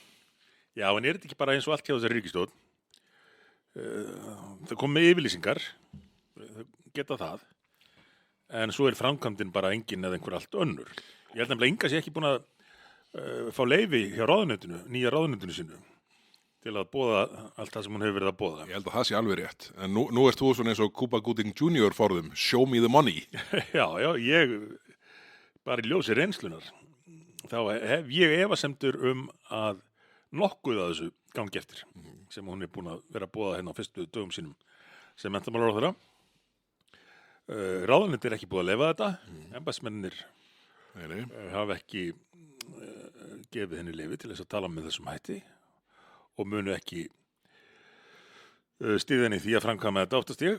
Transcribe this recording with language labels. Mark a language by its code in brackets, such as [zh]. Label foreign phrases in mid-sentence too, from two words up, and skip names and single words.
[is] Já, en þetta ekki bara eins og allt hjá þessari ríkisstjórn? Það kom með yfirlýsingar, geta það, en svo framkvæmdin bara engin eða einhver allt önnur. Ég held nefnilega Inga sé ekki búin að fá leyfi hjá ráðuneytinu, nýja ráðuneytinu sínu, til að boða allt það sem hún hefur verið að boða. Ég held að það sé alveg rétt. En nú ert þú svona eins og Cuba Gooding Jr. forðum, [en] show me the money. [is] Já, ég bara í ljósi reynslunar. Þá hef ég efasemdur að nokkuð að þessu gangi eftir sem hún búin að vera að boða hérna á fyrstu dögum sínum sem menntamálaráðherra. Ráðuneytið ekki búið að leyfa þetta, embættismennirnir hafa ekki gefið henni leyfi til þess að tala með þessum hætti og munu ekki styðja henni því að framkvæma þetta óttast ég.